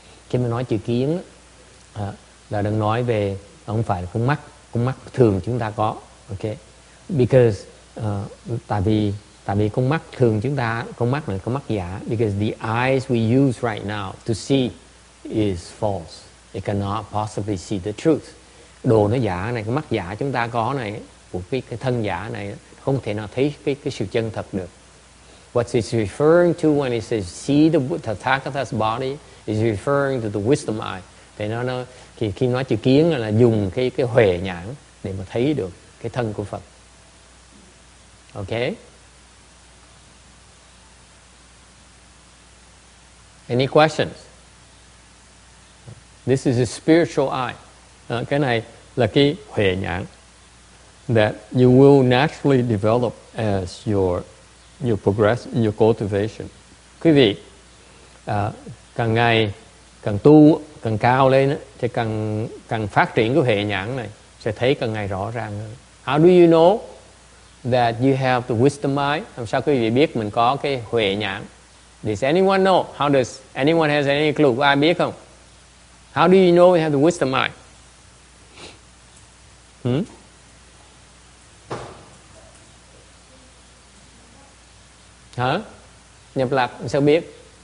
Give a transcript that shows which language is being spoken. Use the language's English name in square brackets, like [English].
[Vietnamese] Khi mà nói chữ kiến là đang nói về không phải là con mắt thường chúng ta có, okay? Because tại vì con mắt thường chúng ta, con mắt này con mắt giả, [English] because the eyes we use right now to see is false. It cannot possibly see the truth. [Vietnamese] Đồ nó giả này, cái mắt giả chúng ta có này, của cái thân giả này không thể nào thấy cái sự chân thật được. [English] What it's referring to when it says see the Tathagata's body is referring to the wisdom eye. [Vietnamese] Thì nó khi nói chữ kiến là dùng cái huệ nhãn để mà thấy được cái thân của Phật. [English] Okay? Any questions? This is a spiritual eye. [Vietnamese] Cái này là cái huệ nhãn [English] that you will naturally develop as your progress in your cultivation. [Vietnamese] Quý vị càng ngày càng tu càng cao lên thì càng phát triển cái huệ nhãn này sẽ thấy càng ngày rõ ràng hơn. [English] How do you know that you have the wisdom eye? [Vietnamese] Làm sao quý vị biết mình có cái huệ nhãn? [English] Does anyone know? How does anyone has any clue? [Vietnamese] Có ai biết không? [English] How do you know you have the wisdom eye? [Vietnamese] Hả? Nhập lạc sao biết?